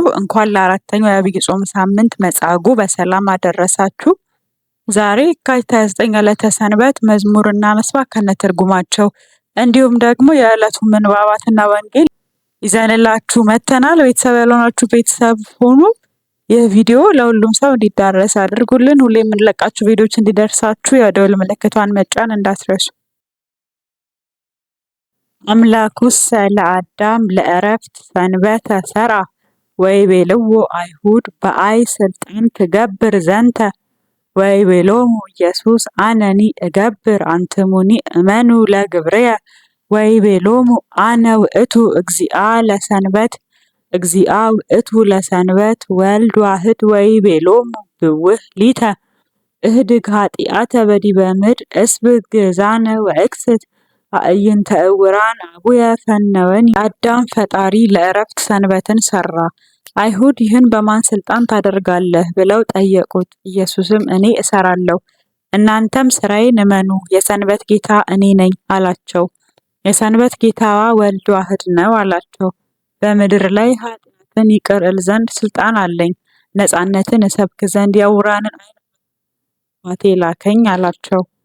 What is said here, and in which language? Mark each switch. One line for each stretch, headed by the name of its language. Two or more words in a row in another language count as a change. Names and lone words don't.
Amharic: እንኳን ለአራተኛው የዐቢይ ጾም ሳምንት መጻጉዕ በሰላም አደረሳችሁ። ዛሬ የካቲት 29 ዕለተ ሰንበት መዝሙር እናነሳ ከነትርጉማቸው እንዲሁም ደግሞ የዕለቱ ምንባባትና ወንጌል ይዘንላችሁ መጥተናል። ቤተሰብ ያልሆናችሁ ቤተሰብ ሆኑ። ይህ ቪዲዮ ለሁሉም ሰው እንዲዳረስ አድርጉልን። ሁሌ የምንለቃችሁ ቪዲዮዎች እንዲደርሳችሁ የደወል ምልክቷን መጫን እንዳትረሱ።
Geez: አምላኩሰ ለአዳም ለዕረፍት ሰንበተ ሰርዐ ወይቤልዎ አይሁድ በአይ ስልጣን ትገብር ዘንተ ወይቤሎሙ ኢየሱስ አነኒ እገብር አንትሙኒ እመኑ ለግብርየ ወይቤሎሙ አነ ውእቱ እግዚአ ለሰንበት እግዚአ ውእቱ ለሰንበት ወልድ ዋህድ ወይቤሎሙ ብውህ ሊተ እህድግ ኃጢአተ በዲበ ምድር እስብግ ግዛነ ወእክስት አዕይንተ ዕውራን አቡየ ፈነወኒ።
Amharic: አዳም ፈጣሪ ለዕረፍት ሰንበትን ሰራ። አይሁድ ይህን በማን ስልጣን ታደርጋለህ ብለው ጠየቁት። ኢየሱስም እኔ እሰራለሁ፣ እናንተም ስራዬን እመኑ፣ የሰንበት ጌታ እኔ ነኝ አላቸው። የሰንበት ጌታዋ ወልድ ዋህድ ነው አላቸው። በምድር ላይ ኃጢአትን ይቅር እል ዘንድ ስልጣን አለኝ፣ ነጻነትን እሰብክ ዘንድ የዕውራንን ዓይን አባቴ ላከኝ አላቸው።